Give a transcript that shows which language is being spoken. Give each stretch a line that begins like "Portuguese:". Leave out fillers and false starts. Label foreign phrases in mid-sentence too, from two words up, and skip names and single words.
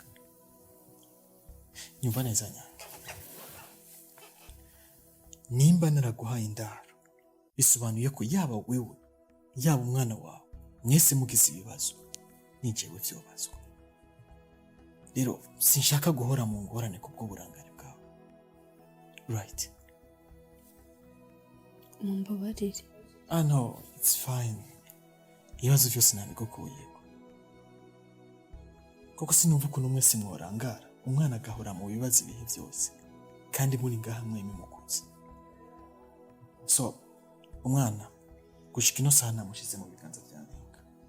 Rundi: Nyumva neza Nyange, nimba naraguhaye indaro bisobanuye ko yaba wewe yaba umwana wawe mwese mugize ibibazo ni jewe vyobazwa. Rero sinshaka guhora mu ngorane kubwo burangare bwawe.
English: Right?
Rundi: Mumbabarire.
English: No, it's fine.
Rundi: Ibibazo byose nabigukuyeko, kuko sinumva ukuntu mwese mworangara umwana agahora mu bibazo ibihe byose kandi muri ngaha mwemye mukuze. So umwana gushika ino saha namushize mu biganza bya Nyenga.